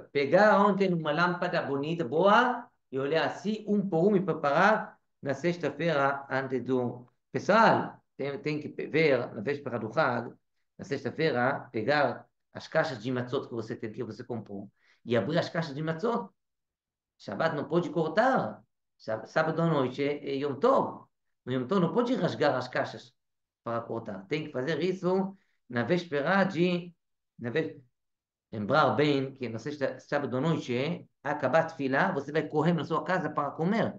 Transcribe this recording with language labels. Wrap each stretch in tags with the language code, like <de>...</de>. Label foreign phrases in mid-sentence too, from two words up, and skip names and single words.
<pt>Pegar ontem uma lâmpada bonita, boa, e olhar assim, um por um, e preparar na sexta-feira, antes do... Pessoal, tem que ver, na véspera do Hag, na sexta-feira, pegar as caixas de matzot que você comprou, e abrir as caixas de matzot. Shabbat não pode cortar. Sábado à noite é Yom Tov. No Yom Tov não pode rasgar as caixas para cortar. Tem que fazer isso na véspera de... Na vé... Lembrar bem que na sexta, sábado à noite, acabar de filar, você vai correr na sua casa para comer.</pt>